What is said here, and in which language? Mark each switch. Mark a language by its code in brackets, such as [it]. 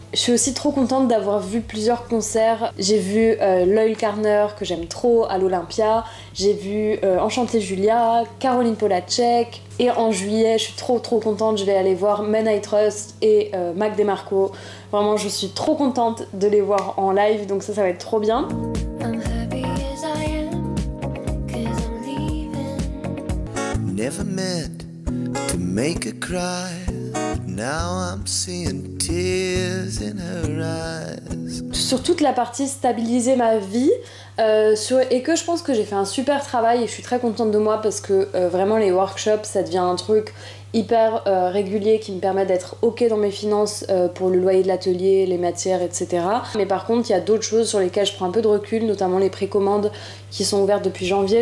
[fr] Je suis aussi trop contente d'avoir vu plusieurs concerts. J'ai vu Loyle Carner, que j'aime trop, à l'Olympia. J'ai vu Enchanté Julia, Caroline Polachek. Et en juillet, je suis trop contente, je vais aller voir Men I Trust et Mac DeMarco. Vraiment, je suis trop contente de les voir en live, donc ça va être trop bien. [en] Never meant to make her cry. Now I'm seeing tears in her eyes. [fr] Sur toute la partie stabiliser ma vie, et que je pense que j'ai fait un super travail et je suis très contente de moi parce que vraiment les workshops ça devient un truc hyper régulier qui me permet d'être ok dans mes finances pour le loyer de l'atelier, les matières, etc. Mais par contre il y a d'autres choses sur lesquelles je prends un peu de recul, notamment les précommandes qui sont ouvertes depuis janvier.